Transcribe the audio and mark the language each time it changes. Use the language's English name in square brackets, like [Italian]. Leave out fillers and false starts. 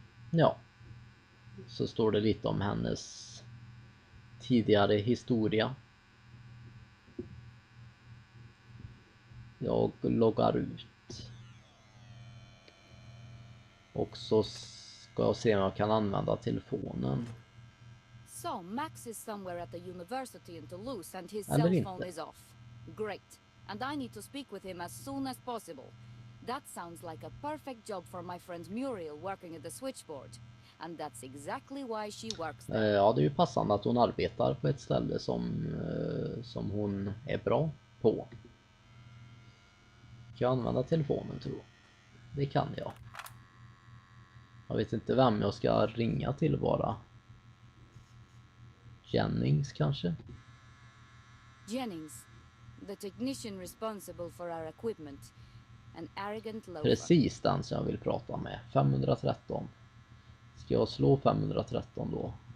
[Swedish] Ja. Så står det lite om hennes tidigare historia. Jag loggar ut. Och så ska jag se om jag kan använda telefonen. [English] So, Max is somewhere at the university in Toulouse and his [Swedish] Eller [English] cell phone [Swedish] inte. [English] is off. Great. And I need to speak with him as soon as possible. That sounds like a perfect job for my friend Muriel working at the switchboard. And that's exactly why she works there. [Swedish] Ja, det är ju passande att hon arbetar på ett ställe som hon är bra på. Kan jag använda telefonen, tror jag? Det kan jag. Jag vet inte vem jag ska ringa till bara. Jennings kanske? [English] Jennings, the technician responsible for our equipment. An arrogant loafer. [Swedish] Precis den som jag vill prata med. 513. Ska jag slå 513 då?